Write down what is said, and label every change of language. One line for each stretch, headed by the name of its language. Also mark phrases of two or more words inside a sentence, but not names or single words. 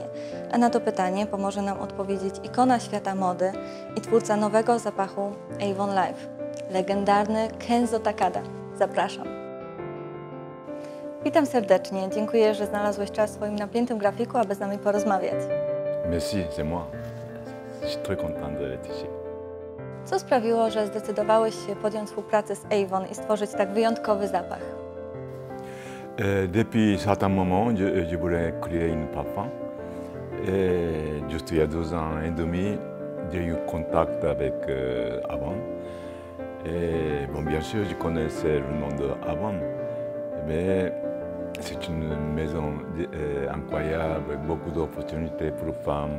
Polish: A na to pytanie pomoże nam odpowiedzieć ikona świata mody i twórca nowego zapachu Avon Life, legendarny Kenzo Takada. Zapraszam. Witam serdecznie. Dziękuję, że znalazłeś czas w swoim napiętym grafiku, aby z nami porozmawiać.
French: Merci, c'est moi. Je suis très content d'être ici.
Polish: Co sprawiło, że zdecydowałeś się podjąć współpracę z Avon i stworzyć tak wyjątkowy zapach?
French: Depuis certain moment, je voulais créer une parfum. Juste il y a 2 ans et demi, j'ai eu contact avec Avon. Et bon, bien sûr, je connaissais le nom de Avon, mais c'est une maison incroyable, avec beaucoup d'opportunités pour les femmes.